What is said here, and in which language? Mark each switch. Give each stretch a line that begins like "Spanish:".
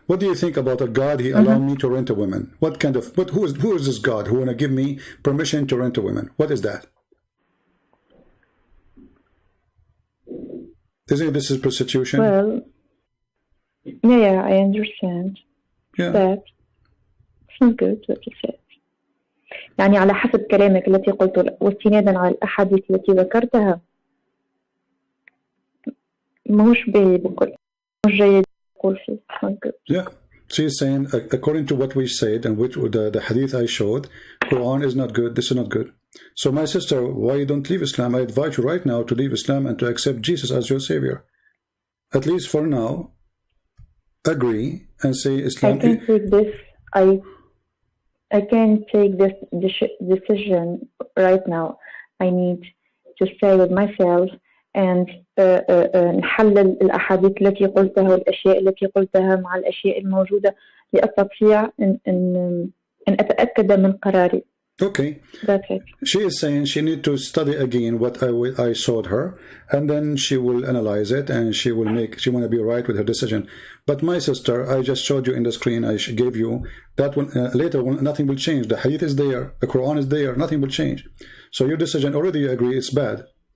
English: What do you think about a God? He allowed me to rent a woman. What kind of, who is this God who want to give me permission to rent a woman? What is that? Isn't this is prostitution? Well, yeah, I understand. Yeah. But it's not good what you said.
Arabic: يعني على حسب كلامك التي قلته واستنادا على الأحاديث التي ذكرتها ماهوش بكل مش جيد أقول فيه.
English: Yeah. She is saying, according to what we said and which the hadith I showed, Quran is not good, this is not good. So my sister, why you don't leave Islam? I advise you right now to leave Islam and to accept Jesus as your savior. At least for now, agree and say Islam. I can't take this. I can't take this decision right now. I need to stay with myself and
Arabic: نحلل الأحاديث التي قلتها والأشياء التي قلتها مع الأشياء الموجودة لأستطيع أن أتأكد من قراري.
English: Okay. That's it. She is saying she need to study again what I showed her, and then she will analyze it and she want to be right with her decision. But my sister, I just showed you in the screen, I gave you that one, later nothing will change. The hadith is there, the Quran is there, nothing will change. So your decision already you agree it's bad.